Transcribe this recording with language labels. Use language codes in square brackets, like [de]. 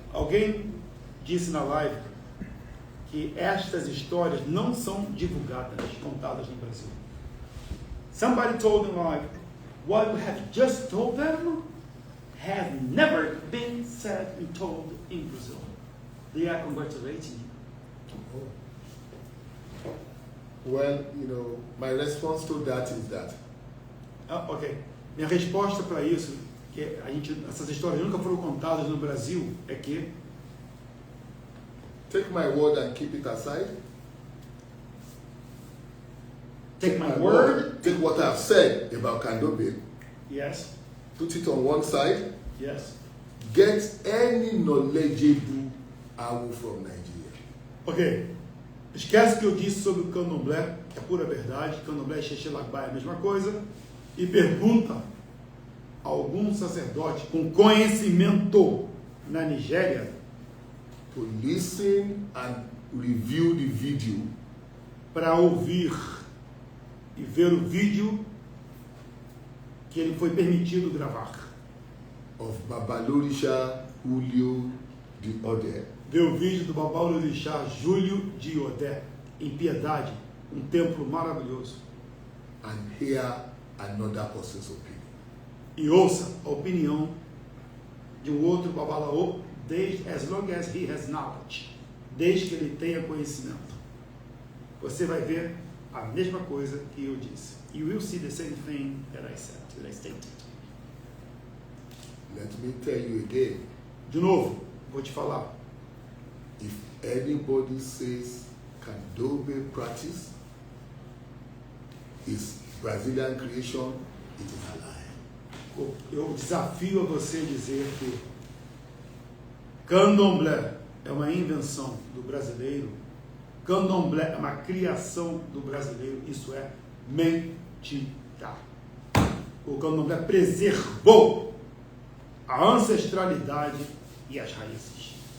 [pt] Alguém disse na live que estas histórias não são divulgadas, contadas no Brasil. [en] Somebody told them live, what you have just told them has never been said and told in Brazil. They are congratulating you. Well, my response to that is that. Ok. [pt] Minha resposta para isso, que essas histórias nunca foram contadas no Brasil, é que [en] take my word and keep it aside. Take my word. Take what I've said about Kandombe. Yes. Put it on one side. Yes. Get any knowledgeable Awo from Nigeria. Ok. [pt] Esquece que eu disse sobre o candomblé, que é pura verdade. Candomblé e xexelabá é a mesma coisa. E pergunta a algum sacerdote com conhecimento na Nigéria [en] to listen and review the video. [pt] Para ouvir e ver o vídeo que ele foi permitido gravar. [en] Of Babalorisha Julio de Odé. [pt] Ver o vídeo do Babalorixá Júlio de Odé, em Piedade, um templo maravilhoso. [en] And hear another person's opinion. [pt] E ouça a opinião de um outro Babalaô, [en] as long as he has knowledge, [pt] desde que ele tenha conhecimento. Você vai ver a mesma coisa que eu disse. [en] You will see the same thing that I said, that I stated. Let me tell you again. [pt] De novo, vou te falar. [en] If anybody says Kandombe practice is Brazilian creation, it is a lie. [pt] Eu desafio a você dizer que Candomblé é uma invenção do brasileiro. Candomblé é uma criação do brasileiro. Isso é mentira. O Candomblé preservou a ancestralidade e as raízes.